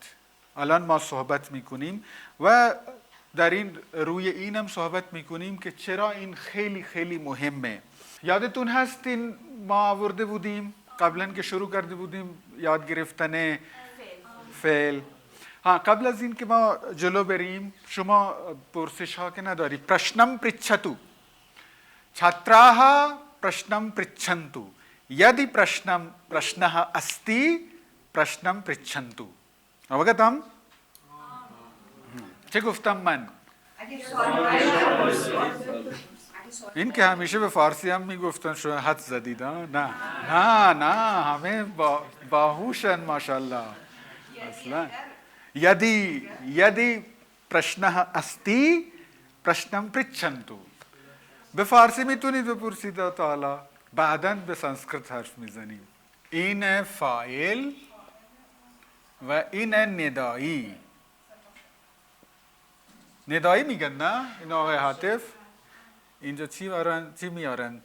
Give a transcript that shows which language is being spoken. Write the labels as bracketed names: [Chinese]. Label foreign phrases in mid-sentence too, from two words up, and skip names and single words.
[Persian] الان ما صحبت میکنیم و در این روی اینم صحبت میکنیم که چرا این خیلی خیلی مهمه. یادتون هست این ما آورده بودیم قبلا که شروع کرده بودیم یاد گرفتن فعل. قبل از این که ما جلو بریم شما پرسش ها که نداری. [Sanskrit] प्रश्नं पृच्छतु छात्राः प्रश्नं पृच्छन्तु यदि प्रश्नः अस्ति प्रश्नं पृच्छन्तु. अवगतम? [Persian] چه گفتم من؟ این که همیشه به فارسی هم میگفتن شما حد زدید. نه همه باهوشن ماشاءالله. [Sanskrit] اصلا یدی प्रश्नः अस्ति प्रश्नं पृच्छन्तु. [Persian] به فارسی میتونید بپرسید تا حالا، بعداً به سانسکریت حرف میزنیم. این فاعل و این ندایی. ندایی میگن نه؟ این آقای حاطف اینجا چی میارن؟